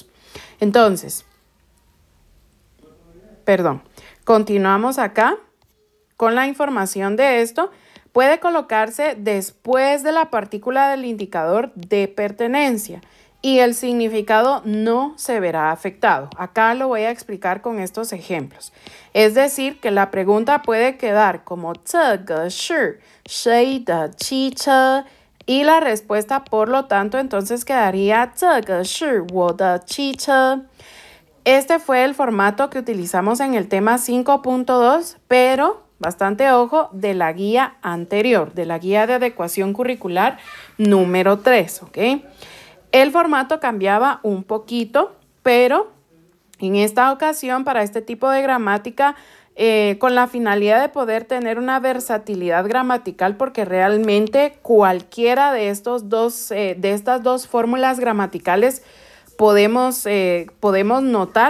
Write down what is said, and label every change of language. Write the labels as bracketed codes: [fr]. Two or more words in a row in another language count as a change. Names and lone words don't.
[es] Entonces, continuamos acá con la información de esto. Puede colocarse después de la partícula del indicador de pertenencia y el significado no se verá afectado. Acá lo voy a explicar con estos ejemplos. Es decir, que la pregunta puede quedar como [zh] 这个是谁的汽车? [es] Y la respuesta, por lo tanto, entonces quedaría [zh] 这个是我的汽车. [es] Este fue el formato que utilizamos en el tema 5.2, pero bastante ojo de la guía anterior, de la guía de adecuación curricular número 3, ¿ok? El formato cambiaba un poquito, pero en esta ocasión, para este tipo de gramática, con la finalidad de poder tener una versatilidad gramatical, porque realmente cualquiera de estas dos fórmulas gramaticales podemos notar.